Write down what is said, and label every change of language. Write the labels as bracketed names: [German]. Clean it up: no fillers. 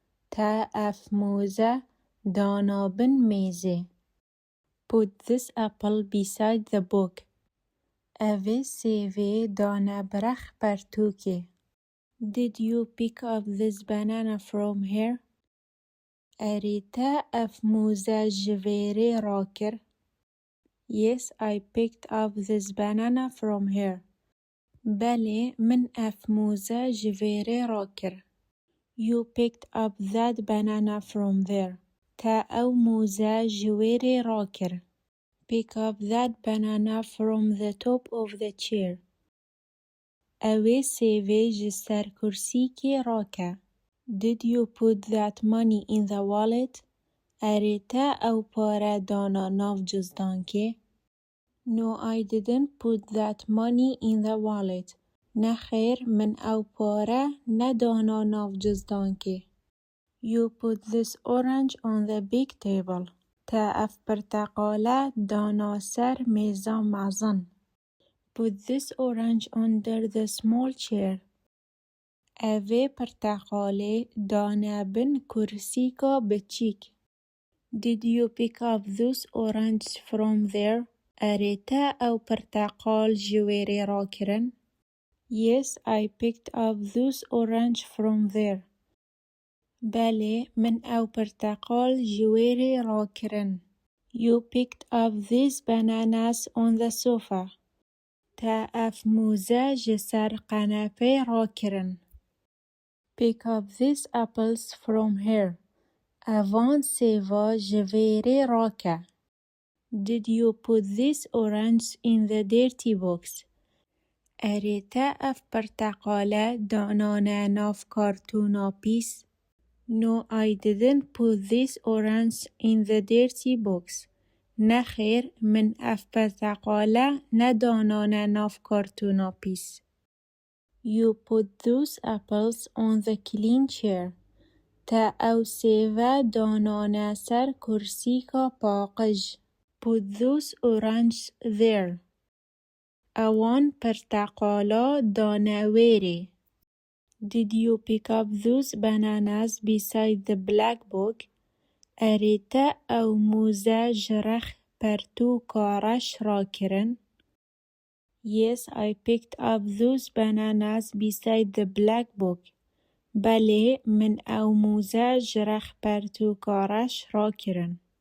[Kurdish] تا اف موزه دانابن میزه. [English] Put this apple beside the book. [Kurdish] اوه سیوه دانبرخ پرتوکه. [English] Did you pick up this banana from here? [Kurdish] أريتا اف موزه جویره راکر. [English] Yes, I picked up this banana from here. [Kurdish] بله من اف موزه جویره راکر. [English] You picked up that banana from there. [Kurdish] تا او موزه جویره راکر. [English] Pick up that banana from the top of the chair. [Kurdish] اوه سیوه جسر کرسی که راکه. [English] Did you put that money in the wallet? [Kurdish] أريتا او پاره دانا ناف جزدان که. [English] No, I didn't put that money in the wallet. [Kurdish] نخیر من او پاره ندانا ناف جزدان که. [English] You put this orange on the big table. [Kurdish] تا اف برتقاله دانا سر میزان مازن. [English] Put this orange under the small chair. [Kurdish] اوه برتقاله دانا بن کرسی کا بچیک. [English] Did you pick up those oranges from there? [Kurdish] أريتا او برتقال جویره راکرن. [English] Yes, I picked up those orange from there. [Kurdish] بله من او برتقال جویره راکرن. [English] You picked up these bananas on the sofa. [Kurdish] تا اف موزه جسر قناپه راکرن. [English] Pick up these apples from here. [Kurdish] اوان سیوا جویره راکه. [English] Did you put these oranges in the dirty box? [Kurdish] أريتا اف برتقاله دانانه ناف کارتونا پیس. [English] No, I didn't put these oranges in the dirty box. [Kurdish] نخیر من اف برتقاله ندانانه ناف کارتونا پیس. [English] You put those apples on the clean chair. [Kurdish] تا او سیوه دانانه سر کرسی کا پاقج. [English] Put those oranges there. [Kurdish] اوان برتقالا دانویره. [English] Did you pick up those bananas beside the black book? [Kurdish] أريتا او موزه جرخ پرتو کارش راکرن. [English] Yes, I picked up those bananas beside the black book. [Kurdish] بله من او موزه جرخ پرتو کارش راکرن.